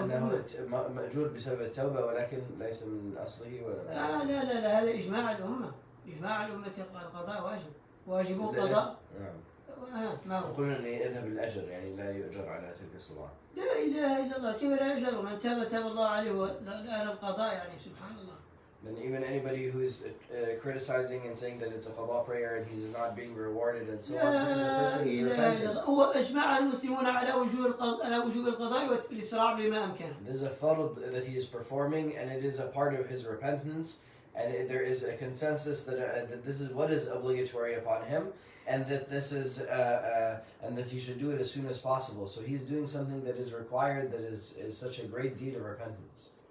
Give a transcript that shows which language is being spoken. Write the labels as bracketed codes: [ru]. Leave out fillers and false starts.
[ar] أنه مأجور بسبب التوبة ولكن ليس من أصله ولا لا هذا إجماع الأمة، إجماع الأمة القضاء واجب قضاء. نعم. يقولون أن يذهب الأجر، يعني لا يؤجر على تلك الصلاة. لا إله إلا الله، كيف لا يؤجر؟ ومن تاب الله عليه ولا القضاء، يعني سبحان الله. [en] Then even anybody who is criticizing and saying that it's a qada prayer and he's not being rewarded and so on, this is a person's repentance. [ar] هو أجمع المسلمون على وجوب القضاء والإسراع بما أمكن. [en] This is a fard that he is performing, and it is a part of his repentance, and there is a consensus that this is what is obligatory upon him, and that this is and that he should do it as soon as possible. So he's doing something that is required, that is such a great deed of repentance.